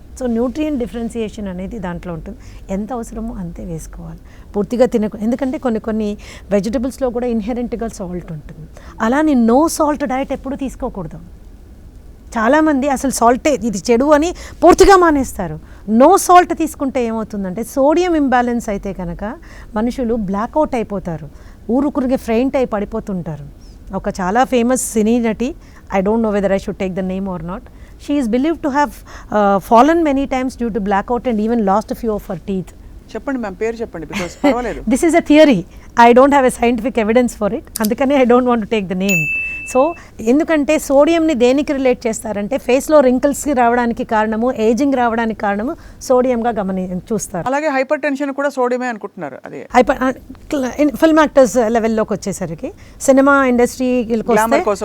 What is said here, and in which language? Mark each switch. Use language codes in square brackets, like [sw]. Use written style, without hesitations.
[te] So nutrient differentiation అనేది దాంట్లో ఉంటుంది. ఎంత అవసరమో అంతే వేసుకోవాలి, పూర్తిగా ఎందుకంటే కొన్ని వెజిటబుల్స్లో కూడా ఇన్హెరెంట్గా సాల్ట్ ఉంటుంది. అలానే నో సాల్ట్ డయట్ ఎప్పుడు తీసుకోకూడదు. చాలామంది అసలు సాల్టే ఇది చెడు అని పూర్తిగా మానేస్తారు. నో సాల్ట్ తీసుకుంటే ఏమవుతుందంటే సోడియం ఇంబ్యాలెన్స్ అయితే కనుక మనుషులు బ్లాక్అవుట్ అయిపోతారు, ఊరుకురిగే ఫ్రెయింట్ అయి పడిపోతుంటారు. ఒక చాలా ఫేమస్ సినీ నటి, [en] I don't know whether I should take the name or not. She is believed to have fallen many times due to blackout and even lost a few of her teeth. [te] చెప్పండి ma'am, పేరు చెప్పండి, because పర్వాలేదు. [en] This is a theory. I don't have a scientific evidence for it. [te] అందుకని [en] I don't want to take the name. [te] So ఎందుకంటే సోడియంని దేనికి relate చేస్తారంటే ఫేస్లో రింకిల్స్కి రావడానికి కారణము, ఏజింగ్ రావడానికి కారణము సోడియంగా చూస్తారు. అలాగే హైపర్ టెన్షన్ కూడా సోడియమే అనుకుంటున్నారు. అదే ఫిల్మ్ యాక్టర్స్ లెవెల్లోకి వచ్చేసరికి సినిమా ఇండస్ట్రీకి వస్తే